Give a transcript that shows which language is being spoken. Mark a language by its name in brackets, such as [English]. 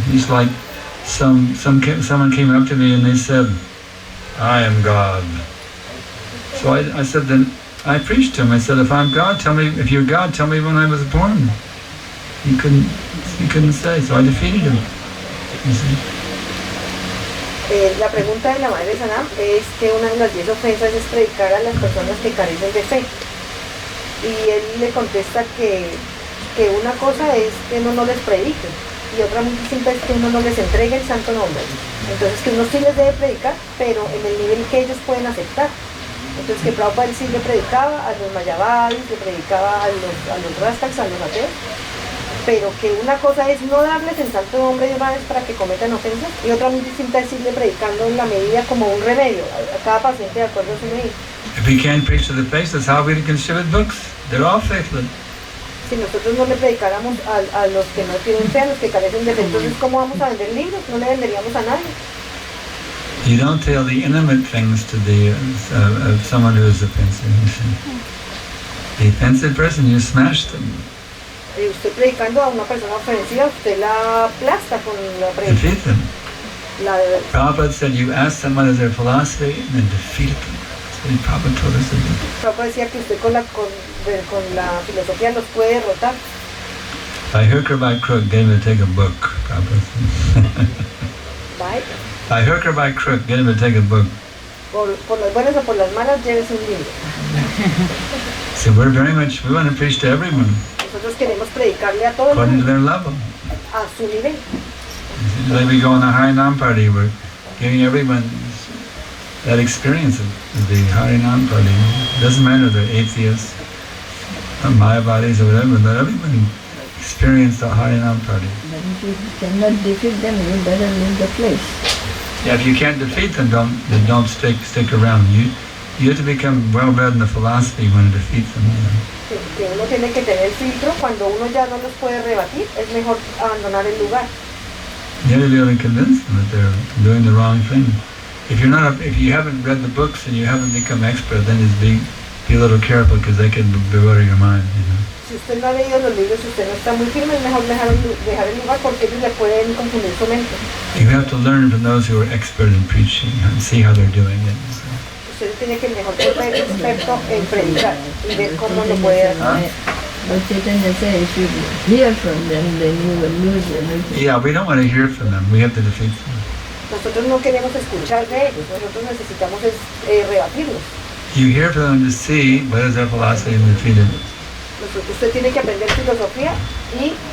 [English] It's like someone came up to me and they said, I am God. So I said, then I preached to him. I said, if I'm God, tell me, if you're God, tell me when I was born. He couldn't say, so I defeated him. You see? [Spanish] La pregunta de la Madre Sanam es que una de las 10 ofensas es predicar a las personas que carecen de fe. Y él le contesta que una cosa es que uno no les predique y otra muy distinta es que uno no les entregue el santo nombre. Entonces que uno sí les debe predicar, pero en el nivel que ellos pueden aceptar. Entonces que Prabhupada sí le predicaba a los mayavadis, le predicaba a los rastaks, a los ateos, pero que una cosa es no darles el santo nombre de una vez para que cometan ofensas y otra muy distinta es irle predicando en la medida como un remedio a cada paciente de acuerdo a su medida. [English] If we can't preach to the faithless, how we can distribute books? They're all faithless. [Spanish] Si nosotros no le predicáramos a los que no tienen fe, a los que carecen de fe, entonces ¿cómo vamos a vender libros? No le venderíamos a nadie. [English] You don't tell the intimate things to the someone who is offensive. You see. The offensive person, you smash them. [Spanish] Usted predicando a una persona ofensiva, usted la aplasta con la [English] Defeat [Spanish] predicación. [English] them. Prabhupada said you ask someone is their philosophy and then defeat them. That's what Prabhupada told us to do. [Spanish] Prabhupada decía que usted con la filosofía los puede derrotar. [English] By hook or by crook, get him to take a book, Prabhupada said. Bye. By hook or by crook, get him to take a book. [Spanish] Por las buenas o por las malas, llévese un libro. [English] So we want to preach to everyone [Spanish] Nosotros queremos predicarle a todos [English] according to their level. [Spanish] a su nivel. [English] Like we go on a Harinam party, we're giving everyone that experience of the Harinam party. It doesn't matter if they're atheists, or Mayavadis or whatever, but everyone experience the Harinam party. But if you cannot defeat them, you better leave the place. Yeah, if you can't defeat them, don't stick around. You have to become well read in the philosophy when to defeat them. [Spanish] Que uno tiene que tener filtro, cuando uno ya no los puede rebatir, es mejor abandonar el lugar. [English] You have to be able to convince them that they're doing the wrong thing. If you haven't read the books and you haven't become expert, then just be a little careful because they can bewilder your mind. [Spanish] Si usted no ha leído los libros, si usted no está muy firme, es mejor dejar el lugar porque ellos le pueden confundir su mente. [English] You have to learn from those who are expert in preaching and see how they're doing it. [Spanish] Usted tiene que mejor ser experto en predicar y ver cómo lo puede hacer. [English] But Chaitanya said if you hear from them, then you will lose everything. Yeah, we don't want to hear from them. We have to defeat them. [Spanish] Nosotros no queremos escuchar de ellos, nosotros necesitamos rebatirlos. [English] You hear from them to see what is their philosophy and defeat it. [Spanish] Usted tiene que aprender filosofía y